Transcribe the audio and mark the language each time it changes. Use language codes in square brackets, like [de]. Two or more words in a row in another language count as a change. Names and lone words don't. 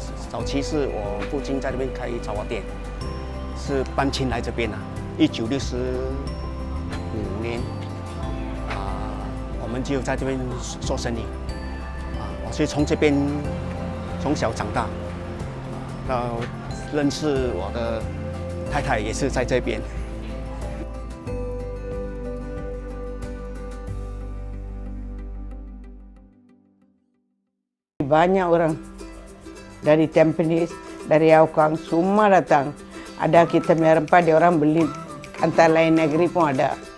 [zh] 早期是我父亲在这边开杂货店，是搬迁来这边1965年我们就在这边做生意我是从这边从小长大到认识我的太太也是在这边。 [ms] Banyak orang dari Tampines, dari Aukang, semua datang. Ada kita punya rempah, dia orang beli antara lain negeri pun ada.